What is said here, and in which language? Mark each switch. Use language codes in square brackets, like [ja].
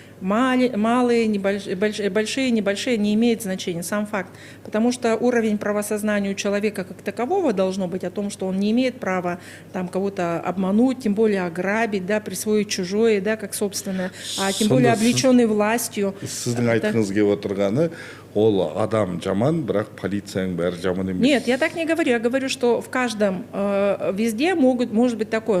[ru] малые, большие, небольшие, не имеет значения, сам факт. Потому что уровень правосознания у человека как такового должно быть о том, что он не имеет права там кого-то обмануть, тем более ограбить, да, присвоить чужое, да, как собственное, а тем более облеченный властью. [kk] Сіздің айтқыңыз келіп отырғаны, ол адам жаман, бірақ полицияның бәрі жаман емес. [ru] Нет, я так не говорю. Я говорю, что в каждом, везде может быть такое.